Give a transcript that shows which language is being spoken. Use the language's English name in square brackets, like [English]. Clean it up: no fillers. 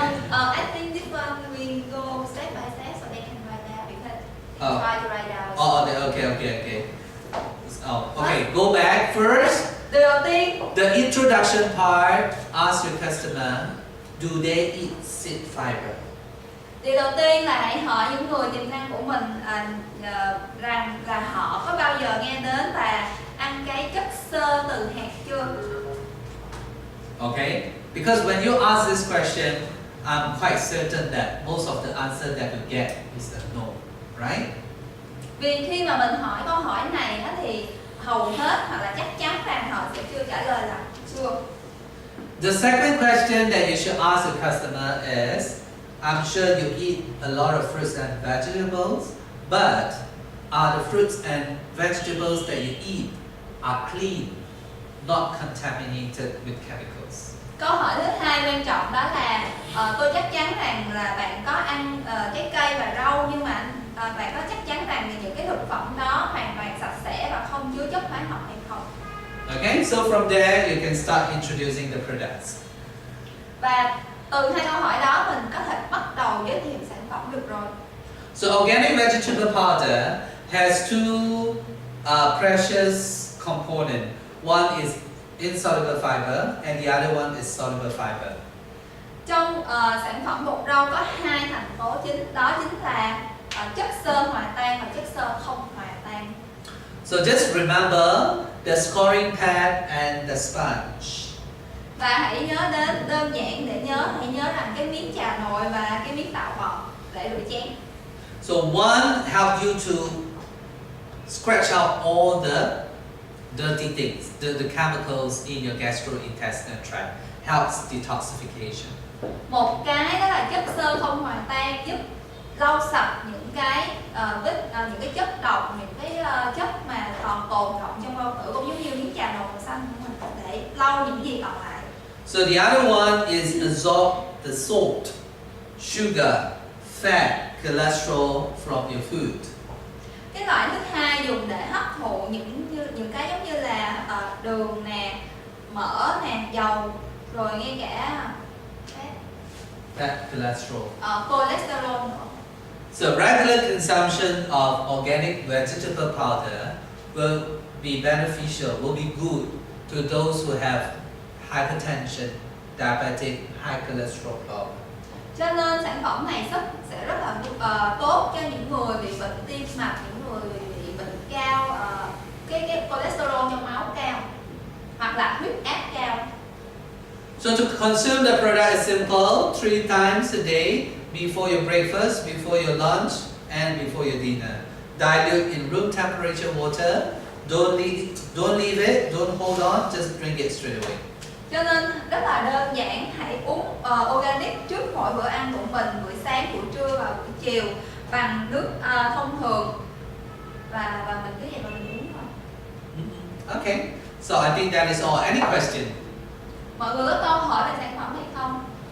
[English] I think this one we go step by step so they can write down because try to write down. Okay. Okay, go back first. [Vietnamese] Điều đầu tiên, [English] The introduction part, ask your customer, do they eat seed fiber? [Vietnamese] điều đầu tiên là hãy hỏi những người tiềm năng của mình rằng là họ có bao giờ nghe đến và ăn cái chất xơ từ hạt chưa? [English] Okay, because when you ask this question, I'm quite certain that most of the answer that you get is a no, right? [Vietnamese] Vì khi mà mình hỏi câu hỏi này thì hầu hết hoặc là chắc chắn rằng họ sẽ chưa trả lời là chưa. [English] The second question that you should ask the customer is, I'm sure you eat a lot of fruits and vegetables, but are the fruits and vegetables that you eat are clean, not contaminated with chemicals? [Vietnamese] Câu hỏi thứ hai quan trọng đó là tôi chắc chắn rằng là bạn có ăn trái cây và rau, nhưng mà bạn có chắc chắn rằng những cái thực phẩm đó hoàn toàn sạch sẽ và không chứa chất hóa học hay không? [English] Okay, so from there you can start introducing the products. [Vietnamese] Và từ hai câu hỏi đó mình có thể bắt đầu giới thiệu sản phẩm được rồi. [English] So organic vegetable powder has two precious components. One is insoluble fiber and the other one is soluble fiber. [Vietnamese] Trong sản phẩm bột rau có hai thành tố chính, đó chính là chất xơ hòa tan và chất xơ không hòa tan. [English] So just remember the scoring pad and the sponge. [Vietnamese] Và hãy nhớ đến, đơn giản để nhớ, hãy nhớ rằng cái miếng chà nồi và cái miếng tạo bọt để rửa chén. [English] So one help you to scratch out all the dirty things, the chemicals in your gastrointestinal tract, helps detoxification. [Vietnamese] Một cái đó là chất xơ không hòa tan giúp lau sạch những cái những cái chất độc, những cái chất mà còn tồn đọng trong bao tử, cũng giống như miếng trà nồi màu xanh của mình, để lau những gì còn lại. [English] So the other one is absorb the salt, sugar, fat, cholesterol from your food. [Vietnamese] Cái loại thứ hai dùng để hấp thụ những cái giống như là đường nè, mỡ nè, dầu, rồi ngay cả [English] Fat, cholesterol. [Vietnamese] cholesterol nữa. [English] So regular consumption of organic vegetable powder will be beneficial, will be good to those who have hypertension, diabetic, high cholesterol problem. [Vietnamese] Cho nên sản phẩm này sẽ rất là tốt cho những người bị bệnh tim mạch, những người bị bệnh cao, cái cholesterol trong máu cao, hoặc là huyết áp cao. [English] So to consume the product is simple, 3 times a day, before your breakfast, before your lunch, and before your dinner. Dilute in room temperature water. Don't leave it, don't hold on, just drink it straight away. [Vietnamese] Cho nên rất là đơn giản, hãy uống organic trước mỗi bữa ăn của mình, buổi sáng, buổi trưa và buổi chiều, bằng nước thông thường, và mình cứ vậy mà mình uống thôi. [English] Okay, so I think that is all. Any question? [Vietnamese] Mọi người có câu hỏi về sản phẩm hay không?